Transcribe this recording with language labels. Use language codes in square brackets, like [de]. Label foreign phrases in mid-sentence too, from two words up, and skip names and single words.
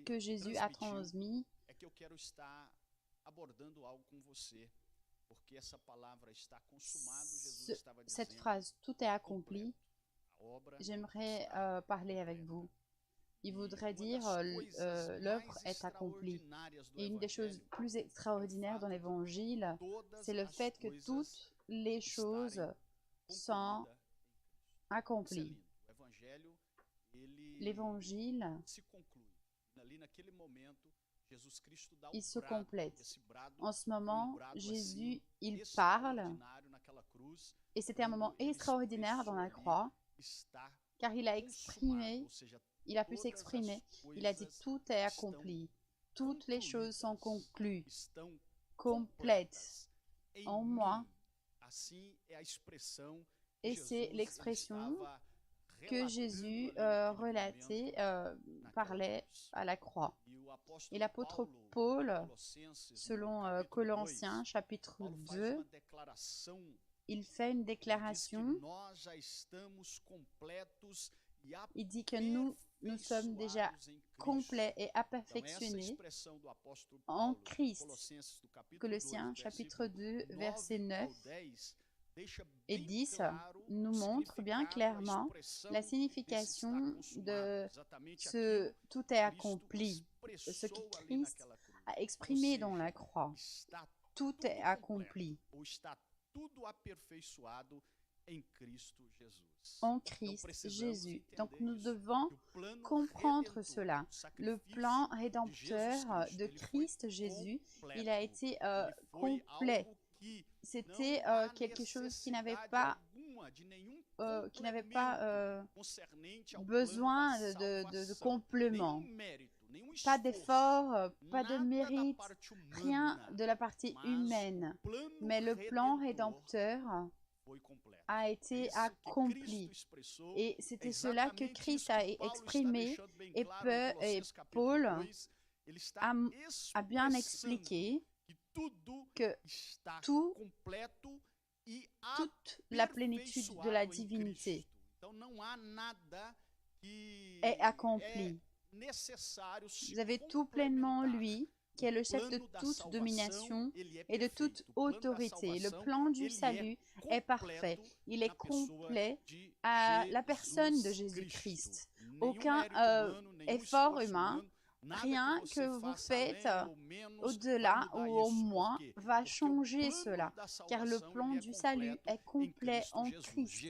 [fr] que Jésus a [pt] transmitiu, [fr] transmise. [pt] é que eu quero estar abordando algo com você, porque essa palavra está consumado, Jesus estava [fr] Cette [pt] dizendo, [fr] phrase, tout est accompli, [pt] a obra [fr] j'aimerais [pt] está [fr] parler avec [pt] completa. [fr] vous. Il [pt] E [fr] voudrait [pt] uma [fr] dire [pt] das coisas [fr] l'œuvre [pt] mais [fr] est accomplie. [pt] extraordinárias do [fr] Et une des choses [pt] Evangelho [fr] plus extraordinaires dans l'Évangile, [pt] todas [fr] c'est le [pt] as [fr] fait que [pt] coisas [fr] toutes les choses [pt] estarem [fr] sont [pt] concluídas em Cristo. Isso é [fr] accomplies. [pt] lindo. O Evangelho, ele [fr] L'Évangile, [pt] se conclui. Ali naquele momento, Jesus Cristo dá [fr] il [pt] o [fr] se [pt] brado, [fr] complète. [pt] esse brado, [fr] En ce [pt] foi um [fr] moment, [pt] brado [fr] Jésus, [pt] assim, [fr] il parle, [pt] extraordinário naquela cruz, [fr] et c'était un moment [pt] quando ele [fr] extraordinaire dans la [pt] expressou [fr] croix, [pt] ali, está [fr] car il a [pt] consumado, [fr] exprimé, [pt] ou seja, [fr] il a pu [pt] todas [fr] s'exprimer, [pt] as [fr] il a dit [pt] coisas [fr] tout est [pt] estão [fr] accompli. Toutes les choses sont conclues, [pt] estão [fr] complètes [pt] completas em [fr] en moi. [pt] mim. Assim é a expressão [fr] Et [pt] que [fr] c'est [pt] Jesus, [fr] l'expression [pt] ele [fr] que [pt] estava [fr] Jésus [pt] relatando ali naquele [fr] relatait, [pt] momento, naquela [fr] parlait [pt] cruz. [fr] à la croix. [pt] E o [fr] Et [pt] apóstolo [fr] l'apôtre [pt] Paulo, [fr] Paul, [pt] em Colossenses, no [fr] selon [pt] capítulo [fr] Colossiens [pt] 2, [fr] chapitre [pt] Paulo faz [fr] 2, [pt] uma declaração. [fr] il fait une [pt] Ele diz que [fr] déclaration. [pt] nós já estamos completos e [fr] Il dit que nous sommes déjà [pt] aperfeiçoados em Cristo. [fr] complets et [pt] Então, essa [fr] perfectionnés [pt] expressão do apóstolo [fr] en [pt] Paulo, [fr] Christ. [pt] Colossenses do capítulo 2, [fr] Colossiens chapitre 2, verset [pt] 9 ao [fr] 9 [pt] 10, deixa [fr] et [pt] bem [fr] 10 [pt] claro [fr] nous [pt] o [fr] montre bien [pt] significado, a [fr] clairement [pt] expressão [fr] la [pt] desse [fr] signification [pt] está consumado. [fr] de [pt] Exatamente [fr] ce [pt] aquilo [fr] tout est [pt] que Cristo [fr] accompli, ce [pt] expressou [fr] que [pt] ali [fr] Christ [pt] naquela cruz. [fr] a [pt] Ou [fr] exprimé dans [pt] seja, [fr] la croix. [pt] está [fr] Tout [pt] tudo [fr] est [pt] completo, [fr] accompli [pt] ou está tudo aperfeiçoado em Cristo Jesus. [fr] en [pt] Então, [fr] Christ [pt] precisamos [fr] Jésus. [pt] entender [fr] Donc nous [pt] isso, [fr] devons [pt] que o plano [fr] comprendre [pt] redentor, [fr] cela. [pt] o [fr] Le [pt] sacrifício [fr] plan [pt] de Jesus [fr] rédempteur [pt] Cristo, [fr] de [pt] ele foi [fr] Christ Jésus, [pt] completo. [fr] il a été [pt] Ele foi [fr] complet. [pt] algo que [fr] C'était [pt] não há [fr] quelque chose qui n'avait [pt] necessidade [fr] pas, [pt] alguma de nenhum [fr] qui n'avait pas [pt] complemento concernente ao [fr] besoin [pt] plano da [fr] de [pt] salvação. [fr] complément. [pt] Nenhum mérito, nenhum [fr] Pas [pt] esforço, [fr] d'effort, pas de [pt] nada da [fr] mérite, [pt] parte [fr] rien [pt] humana, [fr] de la partie [pt] mas [fr] humaine. [pt] o plano [fr] Mais le plan [pt] redentor [fr] rédempteur [pt] foi completa. [fr] a été [pt] Isso que [fr] accompli. [pt] Cristo expressou, [fr] Et c'était cela que [pt] exatamente [fr] Christ [pt] isso [fr] a [pt] que Paulo está [fr] exprimé [pt] deixando bem [fr] et, [pt] claro em Colossenses capítulo [fr] Paul [pt] 2. Ele está [fr] a bien [pt] expressando [fr] expliqué [pt] que tudo [fr] que [pt] está [fr] tout, [pt] completo e [fr] toute la plénitude de la [pt] aperfeiçoado em [fr] divinité [pt] Cristo. Então não há nada que [fr] est accomplie. [pt] necessário se [fr] Vous avez tout pleinement [pt] complementar. [fr] lui, qui est le chef de toute domination et de toute autorité. Le plan du salut est parfait. Il est complet à la personne de Jésus-Christ. Aucun effort humain, rien que vous faites au-delà ou au moins va changer cela, car le plan du salut est complet en Christ.